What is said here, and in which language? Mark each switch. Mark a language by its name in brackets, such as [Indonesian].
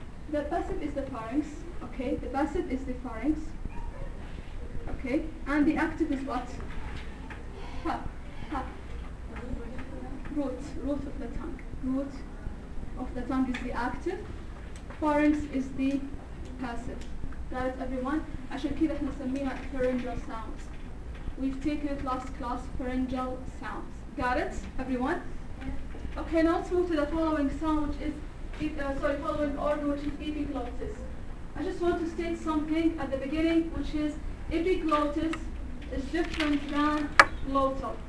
[English] The passive is the pharynx. Okay. The passive is the pharynx. Okay, and the active is what? Ha, ha. Root of the tongue. Root of the tongue is the active. Pharynx is the passive. Got it, everyone? [Arabic] عشان كده احنا سمينا pharyngeal sounds. [English] We've taken it last class, pharyngeal sounds. Got it, everyone? Okay, now let's move to the following sound, which is, following order, which is epiglottis. I just want to state something at the beginning, which is, epiglottis is different than glottal.